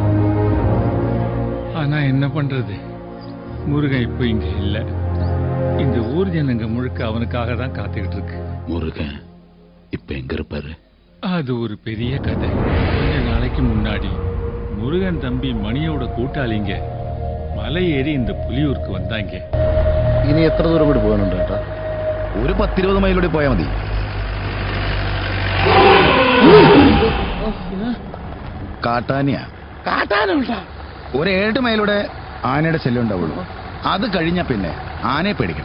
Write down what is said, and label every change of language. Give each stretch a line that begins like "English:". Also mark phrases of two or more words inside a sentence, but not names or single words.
Tamil: ஆனா என்ன பண்றது, முருகன் இப்ப இங்க இல்ல. இந்த ஊர் ஜனங்க முழுக்க அவனுக்காக தான் காத்துக்கிட்டு இருக்கு. முருகன் இப்ப எங்க இருப்பாரு? அது ஒரு பெரிய கதை. கொஞ்ச நாளைக்கு முன்னாடி முருகன் தம்பி மணியோட கூட்டாளிங்க மலை ஏறி இந்த புலியூர்க்கு வந்தாங்க.
Malayalam: ഇനി എത്ര ദൂരം കൂടി പോകാനുണ്ട് ചേട്ടാ? ഒരു 10-20 മൈലൂടെ പോയാൽ മതി. കാട്ടാനിയാ? കാട്ടാനുണ്ടോ? ഒരു 7 മൈലൂടെ ആനയുടെ ശല്യം ഉണ്ടാവുള്ളൂ. അത് കഴിഞ്ഞ പിന്നെ ആനയെ പേടിക്കണ്ട.